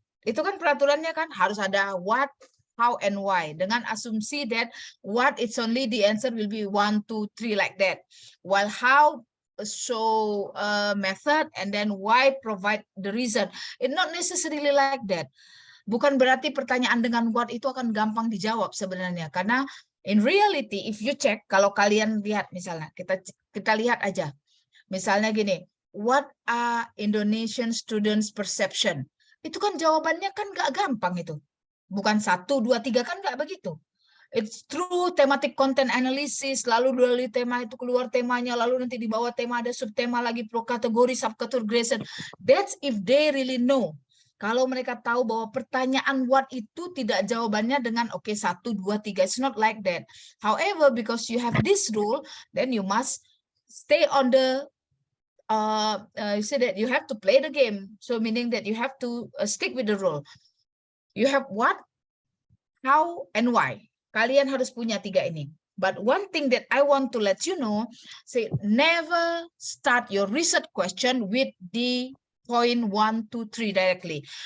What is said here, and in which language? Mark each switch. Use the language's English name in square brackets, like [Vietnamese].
[Indonesian] Itu kan peraturannya kan, harus ada what, how, and why. Dengan asumsi [English] that what, it's only the answer will be 1, 2, 3 like that. While how, show method, and then why provide the reason. It's not necessarily like that. [Indonesian] Bukan berarti pertanyaan dengan what itu akan gampang dijawab sebenarnya, karena [English] in reality if you check, [Indonesian] kalau kalian lihat misalnya, kita lihat aja misalnya gini, [English] what are Indonesian students perception, [Indonesian] itu kan jawabannya kan nggak gampang, itu bukan 1, 2, 3 kan nggak begitu. [English] It's through thematic content analysis, [Indonesian] lalu dari tema itu keluar temanya, lalu nanti di bawah tema ada subtema lagi, pro kategori, subcategorization. [English] That's if they really know. [Indonesian] Kalau mereka tahu bahwa pertanyaan what itu tidak jawabannya dengan oke 1, 2, 3. [English] It's not like that. However, because you have this rule, then you must stay on the you say that you have to play the game. So meaning that you have to stick with the rule. You have what, how, and why. [Indonesian] Kalian harus punya 3 ini. [English] But one thing that I want to let you know, say never start your research question with the point 1, 2, 3 directly.